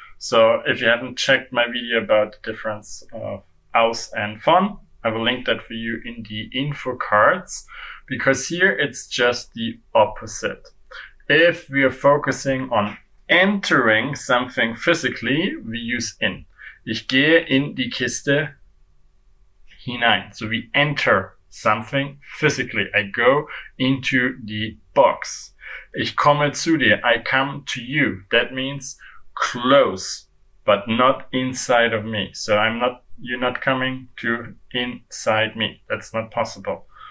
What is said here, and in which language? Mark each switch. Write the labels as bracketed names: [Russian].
[English] So if you haven't checked my video about the difference of aus and von, I will link that for you in the info cards, because here it's just the opposite. If we are focusing on entering something physically, we use in. [German] Ich gehe in die Kiste hinein. [English] So we enter something physically. I go into the box. [German] Ich komme zu dir. [English] I come to you. That means close, but not inside of me. So you're not coming to inside me. That's not possible.